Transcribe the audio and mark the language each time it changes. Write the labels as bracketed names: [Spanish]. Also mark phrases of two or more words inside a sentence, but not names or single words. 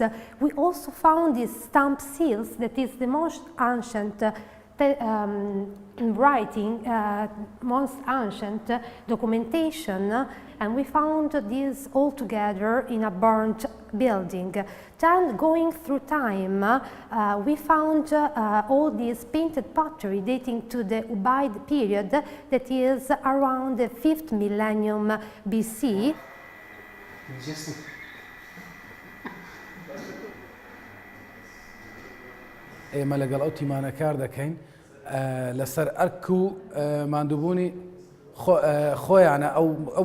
[English] We also found these stamp seals that is the most ancient writing, most ancient documentation, and we found this all together in a burnt building. Then, going through time, we found all this painted pottery dating to the Ubaid period, that is around the 5th millennium BC. [Central Kurdish] ئێمە لەگەڵ ئەو تیمانە کار دەکەین لەسەر ئەرک و ماندووبوونی خۆیانە ئەو